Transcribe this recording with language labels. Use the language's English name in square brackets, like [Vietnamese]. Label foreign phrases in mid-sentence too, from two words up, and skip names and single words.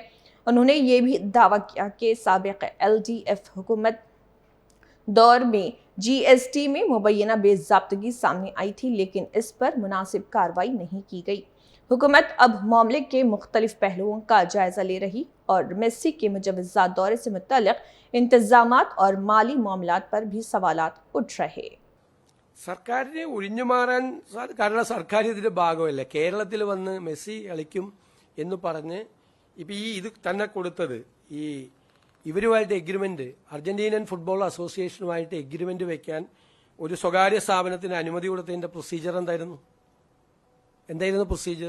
[Urdu] اُنہوں نے یہ بھی دعویٰ کیا کہ سابق LDF حکومت دور میں GST میں مبینہ بےضابطگی سامنے آئی تھی، لیکن اس پر مناسب کارروائی نہیں کی گئی. حکومت اب معاملے کے مختلف پہلوؤں کا جائزہ لے رہی اور میسی کے مجوزہ دورے سے متعلق انتظامات اور مالی معاملات پر بھی سوالات اٹھ رہے. [Malayalam] സർക്കാരിനെ ഒഴിഞ്ഞു മാറാൻ കാരണം സർക്കാർ ഇതിന്റെ ഭാഗമല്ല. കേരളത്തിൽ വന്ന് മെസ്സി കളിക്കും എന്ന് പറഞ്ഞ് ഇപ്പം ഇത് തന്നെ കൊടുത്തത് ഇവരുമായിട്ട് എഗ്രിമെന്റ്, അർജന്റീനൻ ഫുട്ബോൾ അസോസിയേഷനുമായിട്ട് എഗ്രിമെന്റ് വെക്കാൻ ഒരു സ്വകാര്യ സ്ഥാപനത്തിന് അനുമതി കൊടുത്തതിന്റെ പ്രൊസീജിയർ എന്തായിരുന്നു പ്രൊസീജിയർ?